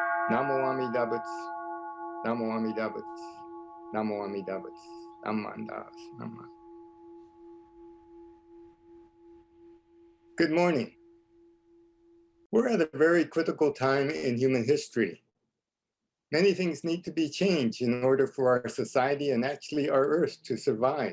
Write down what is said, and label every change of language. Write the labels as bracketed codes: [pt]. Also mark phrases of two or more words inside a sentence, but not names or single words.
[sa] Namo Amida Buddha. Namo Amida Buddha. Namo Amida Buddha. [ja] Namandas. [en] Naman. Good morning. We're at a very critical time in human history. Many things need to be changed in order for our society and actually our Earth to survive.